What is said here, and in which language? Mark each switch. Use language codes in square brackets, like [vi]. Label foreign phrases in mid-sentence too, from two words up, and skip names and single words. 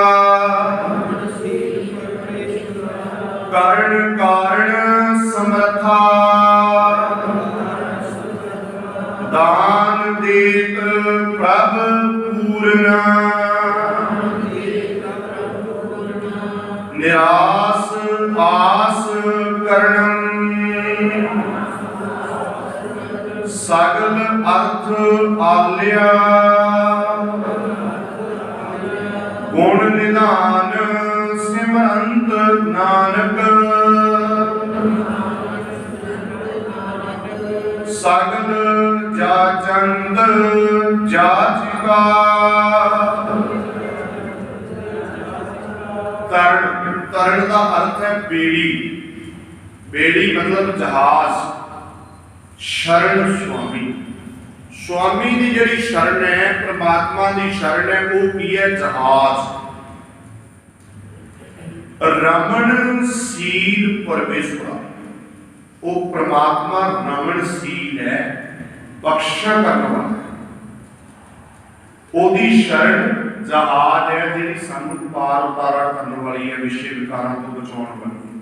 [pa] ਕਰਣ ਕਾਰਣ ਸਮਰਥਾ, ਦਾਨ ਦੇਤ ਪ੍ਰਭ ਪੂਰਣ, ਨਿਰਾਸ ਆਸ ਕਰਣੰ, ਸਗਲ ਅਰਥ ਆਲਿਆ, ਗੁਣ ਨਿਧਾਨ ਸਿਮਰੰਤ ਨਾਨਕ, ਸਗਲ ਜਾਚੰਦ ਜਾਚਿਕਾ। [hi] तरण, तरण का अर्थ है बेड़ी, बेड़ी मतलब जहाज। शरण स्वामी, स्वामी की जिहड़ी शरण है, परमात्मा की शरण है, [pa] ਵੋ ਕੀ ਹੈ? [hi] जहाज। [pa] ਰਮਨ ਸੀਲ ਪਰਮੇਸ਼ਵਰਾ, ਵੋ ਪਰਮਾਤਮਾ ਰਮਨ ਸੀਲ ਹੈ, ਬਖ਼ਸ਼ਾ ਕਰਨੇ ਵਾਲਾ, ਓਦੀ ਸ਼ਰਣ ਜਹਾਜ਼ ਹੈ ਜਿਹੜੀ ਸਾਨੂ ਪਾਰ ਉਤਾਰਾ ਕਰਨੇ ਵਾਲੀ ਹੈ, ਵਿਸ਼ੇ ਵਿਕਾਰਾਂ ਤੋ ਬਚਾਉਣ ਵਾਲੀ।